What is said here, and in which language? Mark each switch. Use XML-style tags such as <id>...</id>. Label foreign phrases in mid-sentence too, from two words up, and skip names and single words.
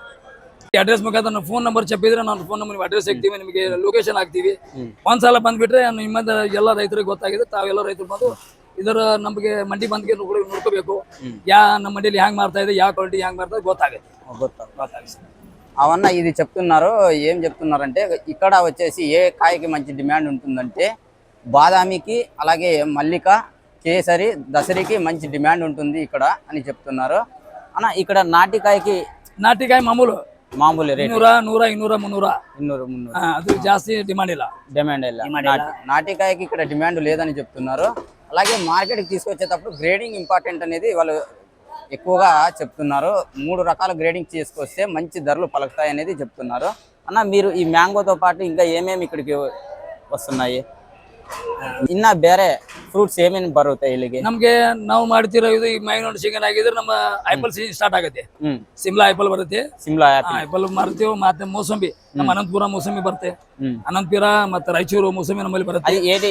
<kn>ಅಡ್ರೆಸ್ ಮುಖಾಂತರ ನಾವು</kn> <en>phone number</en> <kn>ಚಪ್ಪಿದ್ರೆ ನಾನು</kn> <en>phone number address</en> <kn>ಹಾಕ್ತೀವಿ, ನಿಮಗೆ ಲೊಕೇಶನ್ ಹಾಕ್ತೀವಿ. ಒಂದ್ಸಲ ಬಂದ್ಬಿಟ್ರೆ ನಿಮ್ಮಂತ ಎಲ್ಲ ರೈತರಿಗೆ ಗೊತ್ತಾಗಿದೆ. ತಾವೆಲ್ಲ ರೈತರು ಬಂದು ಇದರ ನಮಗೆ ಮಂಡಿ ಬಂದ್ಗೆ ನೋಡ್ಕೋಬೇಕು. ನಮ್ಮ ಮಂಡಿಯಲ್ಲಿ ಹ್ಯಾಂಗ್ ಮಾಡ್ತಾ ಇದೆ, ಯಾವ ಕ್ವಾಲಿಟಿ ಹ್ಯಾಂಗ್ ಮಾಡ್ತಾ ಗೊತ್ತಾಗುತ್ತೆ.</kn> <te>అవన్న ఇది చెప్తున్నారు. ఏం చెప్తున్నారంటే ఇక్కడ వచ్చేసి ఏ కాయకి మంచి డిమాండ్ ఉంటుందంటే బాదామికి, అలాగే మల్లిక, కేసరి, దసరికి మంచి డిమాండ్ ఉంటుంది ఇక్కడ అని చెప్తున్నారు. అన్న ఇక్కడ</te> <kn>ನಾಟಿಕಾಯಿ</kn> <te>మామూలు రేట్</te> <kn>100, 200, 300 ಅದು ಜಾಸ್ತಿ ಡಿಮಾಂಡ್ ಇಲ್ಲ.</kn> <te>నాటికాయకి ఇక్కడ డిమాండ్ లేదని చెప్తున్నారు. అలాగే మార్కెట్కి తీసుకొచ్చేటప్పుడు</te> <en>grading important</en> <te>అనేది వాళ్ళు ఎక్కువగా చెప్తున్నారు. 3 రకాల గ్రేడింగ్ తీసుకొస్తే మంచి ధరలు పలుకుతాయి అనేది చెప్తున్నారు. అన్న మీరు ఈ మ్యాంగోతో పాటు ఇంకా ఏమేమి ఇక్కడికి వస్తున్నాయి?</te> <kn>ಇನ್ನ ಬೇರೆ ಫ್ರೂಟ್ಸ್ ಏನೇನು ಬರುತ್ತೆ ಇಲ್ಲಿಗೆ? ನಮ್ಗೆ ನಾವು ಮಾಡ್ತಿರೋ ಇದು ಈ</kn> <en>mango season</en> <kn>ಆಗಿದ್ರೆ ನಮ್ಮ</kn> <en>apple season start</en> <kn>ಆಗುತ್ತೆ. ಸಿಮ್ಲಾ ಆಪಲ್ ಬರುತ್ತೆ, ಆಪಲ್ ಮಾರ್ತೀವಿ. ಮತ್ತೆ ಮೋಸಂಬಿ, ನಮ್ಮ ಅನಂತಪುರ ಮೋಸಂಬಿ ಬರುತ್ತೆ. ಅನಂತಪುರ ಮತ್ತೆ ರಾಯಚೂರು ಮೋಸಂಬಿ ನಮ್ಮಲ್ಲಿ ಬರುತ್ತೆ.</kn>